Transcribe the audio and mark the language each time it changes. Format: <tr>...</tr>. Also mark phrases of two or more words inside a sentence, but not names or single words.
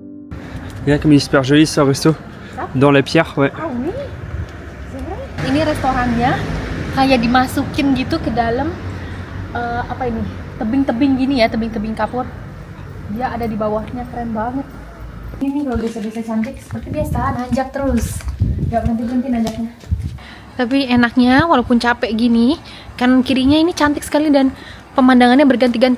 <fr>Regarde comme il est super joli ce resto. Dans la pierre, ouais. Ah oui,</fr> <id>ini restoran orangnya kayak dimasukin gitu ke dalam apa ini, tebing-tebing gini ya, tebing-tebing kapur. Dia ada di bawahnya, keren banget. Ini kalau desa-desa cantik seperti biasa nanjak terus, nggak berhenti-berhenti nanjaknya. Tapi enaknya walaupun capek gini, kanan kirinya ini cantik sekali dan pemandangannya berganti-ganti.</id>